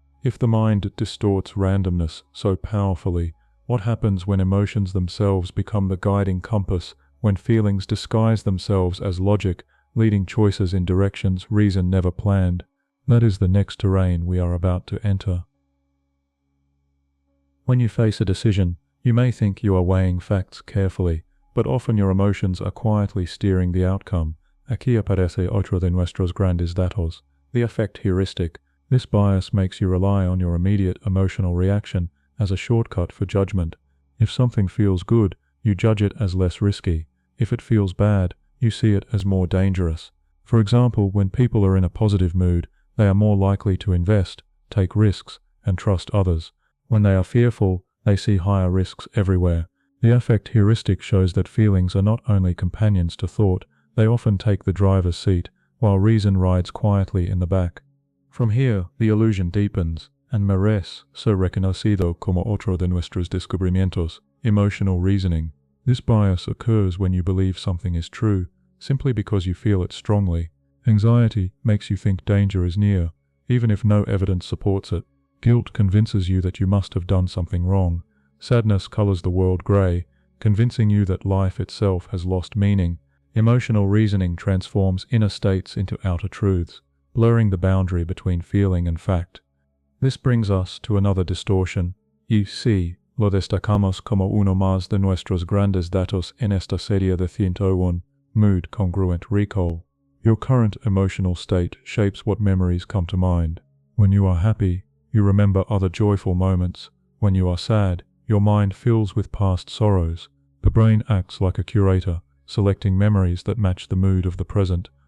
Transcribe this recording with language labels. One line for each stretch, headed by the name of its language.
English: If the mind distorts randomness so powerfully, what happens when emotions themselves become the guiding compass, when feelings disguise themselves as logic, leading choices in directions reason never planned? That is the next terrain we are about to enter. When you face a decision, you may think you are weighing facts carefully, but often your emotions are quietly steering the outcome.
Spanish: Aquí aparece otro de nuestros grandes datos, the affect heuristic.
English: This bias makes you rely on your immediate emotional reaction as a shortcut for judgment. If something feels good, you judge it as less risky. If it feels bad, you see it as more dangerous. For example, when people are in a positive mood, they are more likely to invest, take risks, and trust others. When they are fearful, they see higher risks everywhere. The affect heuristic shows that feelings are not only companions to thought, they often take the driver's seat, while reason rides quietly in the back. From here, the illusion deepens.
Spanish: and merece ser reconocido como otro de nuestros descubrimientos.
English: Emotional reasoning. This bias occurs when you believe something is true, simply because you feel it strongly. Anxiety makes you think danger is near, even if no evidence supports it. Guilt convinces you that you must have done something wrong. Sadness colors the world gray, convincing you that life itself has lost meaning. Emotional reasoning transforms inner states into outer truths, blurring the boundary between feeling and fact. This brings us to another distortion.
Spanish: Y sí, lo destacamos como uno más de nuestros grandes datos en esta serie de 101, mood congruent recall.
English: Your current emotional state shapes what memories come to mind. When you are happy, you remember other joyful moments. When you are sad, your mind fills with past sorrows. The brain acts like a curator, selecting memories that match the mood of the present.